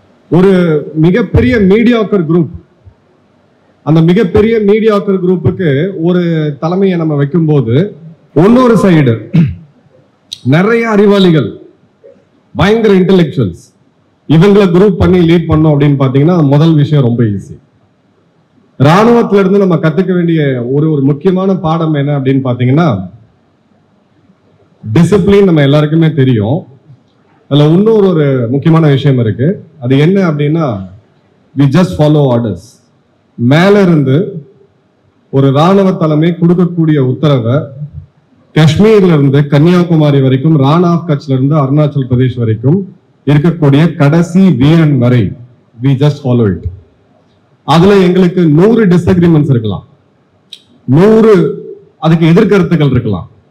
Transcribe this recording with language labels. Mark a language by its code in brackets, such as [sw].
[ta] ஒரு மிகப்பெரிய mediocre group, அந்த மிகப்பெரிய மீடியாக்கர் குரூப்புக்கு ஒரு தலைமையை நம்ம வைக்கும் போது இன்னொரு சைடு நிறைய அறிவாளிகள், பயங்கர இன்டெலெக்சுவல்ஸ், இவங்களை குரூப் பண்ணி லீட் பண்ணோம் அப்படின்னு பாத்தீங்கன்னா முதல் விஷயம் ரொம்ப ஈஸி. ராணுவத்துல இருந்து நம்ம கத்துக்க வேண்டிய ஒரு முக்கியமான பாடம் என்ன அப்படின்னு பாத்தீங்கன்னா டிசிப்ளின். நம்ம எல்லாருக்குமே தெரியும். அதுல இன்னொரு முக்கியமான விஷயம் இருக்கு. அது என்ன அப்படின்னா [en] we just follow orders. [ta] மேல இருந்து ஒரு ராணுவ தலைமை கொடுக்கக்கூடிய உத்தரவை காஷ்மீர்ல இருந்து கன்னியாகுமரி வரைக்கும், ராணா ஆஃப் கட்ச்ல இருந்து அருணாச்சல் பிரதேஷ் வரைக்கும் இருக்கக்கூடிய கடைசி வீரன் வரை [en] we just follow it. [ta] அதுல எங்களுக்கு 100 டிஸ்அக்ரிமெண்ட்ஸ் இருக்கலாம், 100 அதுக்கு எதிர்கருத்துக்கள் இருக்கலாம்.